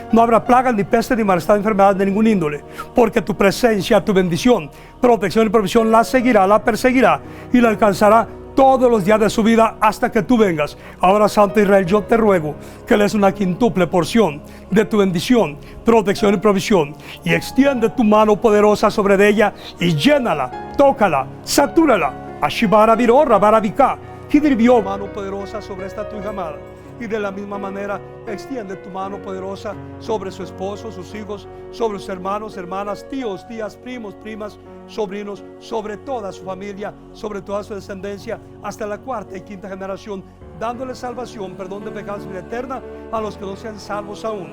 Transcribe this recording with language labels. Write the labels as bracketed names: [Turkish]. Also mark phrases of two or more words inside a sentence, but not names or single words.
[Spanish] No habrá plaga, ni peste, ni malestar, ni enfermedad de ningún índole, porque tu presencia, tu bendición, protección y provisión la seguirá, la perseguirá y la alcanzará todos los días de su vida hasta que tú vengas. Ahora, Santo Israel, yo te ruego que le des una quíntuple porción de tu bendición, protección y provisión, y extiende tu mano poderosa sobre de ella y llénala, tócala, satúrala. Ashibara virorra baravika, Kidribió, mano poderosa sobre esta tu hija amada. Y de la misma manera extiende tu mano poderosa sobre su esposo, sus hijos, sobre sus hermanos, hermanas, tíos, tías, primos, primas, sobrinos, sobre toda su familia, sobre toda su descendencia, hasta la cuarta y quinta generación, dándole salvación, perdón de pecados y vida eterna a los que no sean salvos aún.